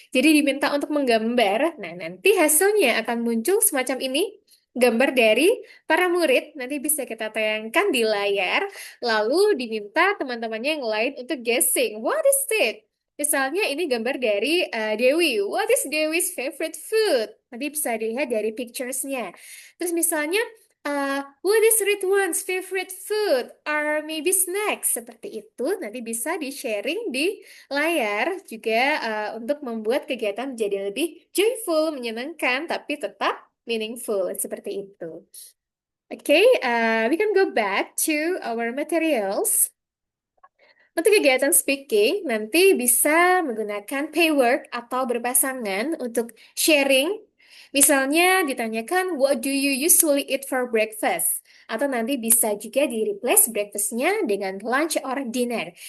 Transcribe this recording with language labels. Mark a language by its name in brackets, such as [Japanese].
[Indonesian] Jadi diminta untuk menggambar. Nah, nanti hasilnya akan muncul semacam ini. Gambar dari para murid nanti bisa kita tayangkan di layar, lalu diminta teman-temannya yang lain untuk guessing. [English] What is it? [Indonesian] Misalnya ini gambar dari Dewi. [English] What is Dewi's favorite food? [Indonesian] Nanti bisa dilihat dari pictures-nya. Terus misalnya, [English] what is Ridwan's favorite food? Or maybe snacks. [Indonesian] Seperti itu. Nanti bisa di-sharing di layar juga untuk membuat kegiatan menjadi lebih joyful, menyenangkan, tapi tetap meaningful. Seperti itu. [English] Okay, we can go back to our materials. [Indonesian] Untuk kegiatan speaking, nanti bisa menggunakan pairword atau berpasangan untuk sharing. Misalnya ditanyakan, [English] what do you usually eat for breakfast? [Indonesian] Atau nanti bisa juga di-replace breakfastnya dengan lunch or dinner.